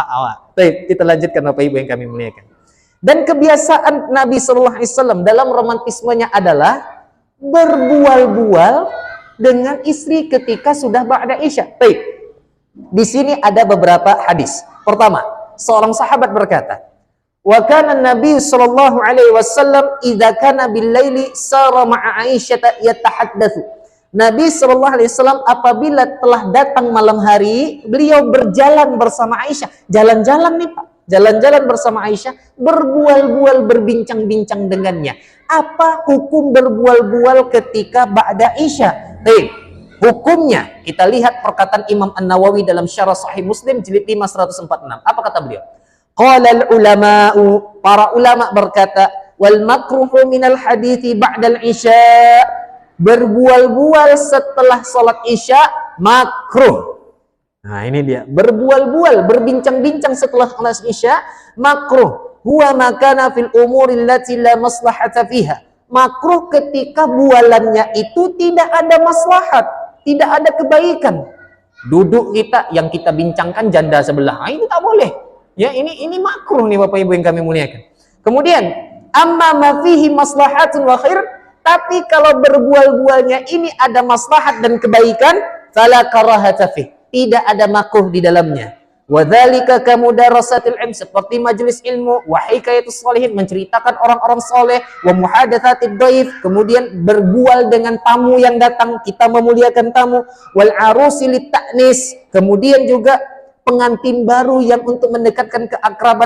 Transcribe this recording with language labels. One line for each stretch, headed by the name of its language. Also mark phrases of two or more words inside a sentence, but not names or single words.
Indonesian: Baik, kita lanjutkan Bapak Ibu yang kami muliakan. Dan kebiasaan Nabi
Arabic: صلى الله عليه وسلم
Indonesian: dalam romantismenya adalah berbual-bual dengan istri ketika sudah
Arabic: بعد العشاء.
Indonesian: Baik. Di sini ada beberapa hadis. Pertama, seorang sahabat berkata,
Arabic: "وكان النبي صلى الله عليه وسلم إذا كان بالليل سار مع عائشة يتحدث."
Indonesian: Nabi
Arabic: صلى الله عليه وسلم
Indonesian: apabila telah datang malam hari, beliau berjalan bersama Aisyah. Jalan-jalan nih, Pak. Jalan-jalan bersama Aisyah, berbual-bual, berbincang-bincang dengannya. Apa hukum berbual-bual ketika
Arabic: بعد العشاء?
Indonesian: Baik. Hukumnya, kita lihat perkataan Imam An-Nawawi dalam Syarah Sahih Muslim jilid 5 146. Apa kata beliau?
Arabic: قال العلماء,
Indonesian: para ulama berkata,
Arabic: والمكروه من الحديث بعد العشاء,
Indonesian: berbual-bual setelah salat isya makruh. Nah, ini dia, berbual-bual, berbincang-bincang setelah salat isya makruh.
Arabic: هو ما كان في الأمور التي لا مصلحة فيها.
Indonesian: Makruh ketika bualannya itu tidak ada maslahat, tidak ada kebaikan. Duduk kita yang kita bincangkan janda sebelah, nah, itu tak boleh. Ya, ini makruh nih Bapak Ibu yang kami muliakan. Kemudian,
Arabic: أما ما فيه مصلحة وخير,
Indonesian: tapi kalau berbual-bualnya ini ada maslahat dan kebaikan,
Arabic: فلا كراهة فيه,
Indonesian: tidak ada makruh di dalamnya.
Arabic: وذلك كمدارسة العلم,
Indonesian: seperti majelis ilmu,
Arabic: وحكاية الصالحين,
Indonesian: menceritakan orang-orang soleh,
Arabic: ومحادثة الضيف,
Indonesian: kemudian berbual dengan tamu yang datang, kita memuliakan tamu,
Arabic: والعروس للتأنيس,
Indonesian: kemudian juga pengantin baru yang untuk mendekatkan keakraban.